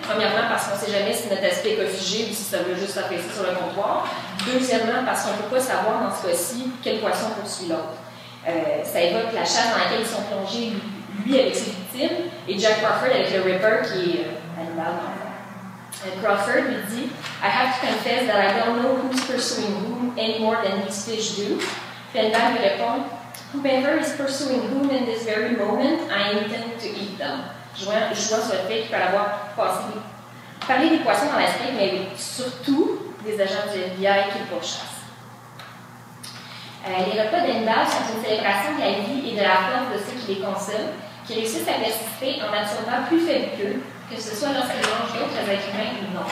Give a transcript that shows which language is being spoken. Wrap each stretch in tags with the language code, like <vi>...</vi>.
<fr>Premièrement, parce qu'on ne sait jamais si notre aspect est figé ou si ça veut juste s'affaisser sur le comptoir. Deuxièmement, parce qu'on ne peut pas savoir dans ce cas-ci quel poisson poursuit l'autre. Ça évoque la chasse dans laquelle ils sont plongés, lui avec ses victimes, et Jack Crawford avec le Ripper qui est Hannibal. Crawford lui dit</fr> <en>I have to confess that I don't know who's pursuing whom any more than these fish do.</en> <fr>Puis Hannibal lui répond</fr> <en>Whomever is pursuing whom in this very moment, I intend to eat them.</en> <fr>Jouant sur le fait qu'il peut avoir parler des poissons dans la steak, mais surtout des agents du FBI qui le pourchassent. Les repas d'Hannibal sont une célébration de la vie et de la force de ceux qui les consomment, qui réussissent à persister en absorbant plus faible qu'eux, que ce soit lorsqu'ils mangent d'autres êtres humains ou non.</fr>